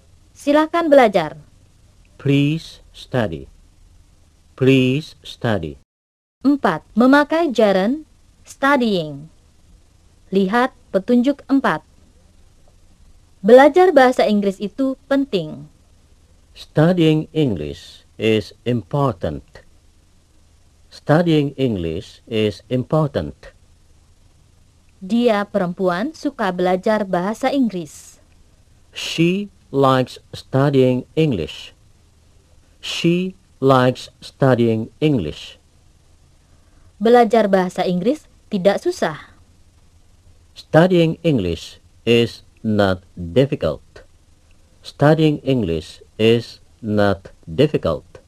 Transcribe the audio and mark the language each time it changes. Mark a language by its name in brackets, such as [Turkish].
[Indonesian] Silakan belajar. [English] Please study. Please study. [Indonesian] 4. Memakai gerund studying. Lihat petunjuk 4. Belajar bahasa Inggris itu penting. [English] Studying English is important. Studying English is important. [Indonesian] Dia perempuan suka belajar bahasa Inggris. [English] She likes studying English. She likes studying English. [Indonesian] Belajar bahasa Inggris tidak susah. [English] Studying English is not difficult. Studying English is not difficult.